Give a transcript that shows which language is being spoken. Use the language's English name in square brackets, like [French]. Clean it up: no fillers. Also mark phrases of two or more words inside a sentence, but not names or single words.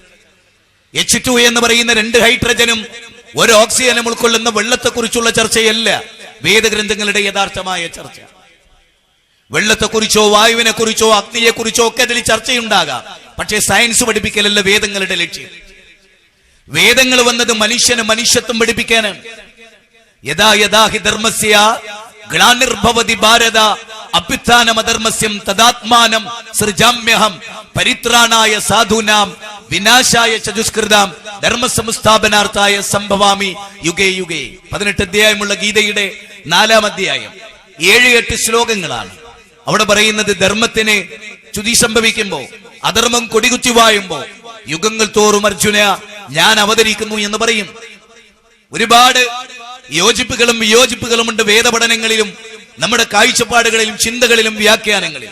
[Malayalam] H2 എന്ന് പറയുന്ന 2 ഹൈഡ്രജനും 1 ഓക്സിജനും ഉൾക്കൊള്ളുന്ന വെള്ളത്തെക്കുറിച്ചുള്ള ചർച്ചയല്ല വേദഗ്രന്ഥങ്ങളുടെ യഥാർത്ഥമായ ചർച്ച. വെള്ളത്തെക്കുറിച്ചോ വായുവിനെ കുറിച്ചോ അഗ്നിയെ കുറിച്ചോ ഒക്കെ അതിൽ ചർച്ചയുണ്ടാകാം. പക്ഷേ സയൻസ് പഠിപ്പിക്കലല്ല വേദങ്ങളുടെ ലക്ഷ്യം. വേദങ്ങൾ വന്നത് മനുഷ്യന് മനുഷ്യത്വം പഠിപ്പിക്കാനാണ്. [Sanskrit] യഥാ യഥാ ഹി ധർമ്മസ്യ ഗ്ലാനിർഭവതി ഭാരത അഭ്യുത്ഥാനമധർമ്മസ്യം തദാത്മാനം സൃജാമ്യഹം പരിത്രാണായ സാധൂനാം വിനാശായ ചതുഷ്കൃതാം ധർമ്മസംസ്ഥാപനാർത്ഥായ സംഭവാമി യുഗേ യുഗേ. [Malayalam] 18 അധ്യായമുള്ള ഗീതയുടെ 4-ാം അധ്യായം 7-8 ശ്ലോകങ്ങളാണ്. അവിടെ പറയുന്നത് ധർമ്മത്തിന് ചുതി സംഭവിക്കുമ്പോ, അധർമ്മം കൊടികുത്തി വായുമ്പോ യുഗങ്ങൾ തോറും അർജുന ഞാൻ അവതരിക്കുന്നു എന്ന് പറയും. ഒരുപാട് യോജിപ്പുകളും വിയോജിപ്പുകളും ഉണ്ട് വേദപഠനങ്ങളിലും നമ്മുടെ കാഴ്ചപ്പാടുകളിലും ചിന്തകളിലും വ്യാഖ്യാനങ്ങളിലും.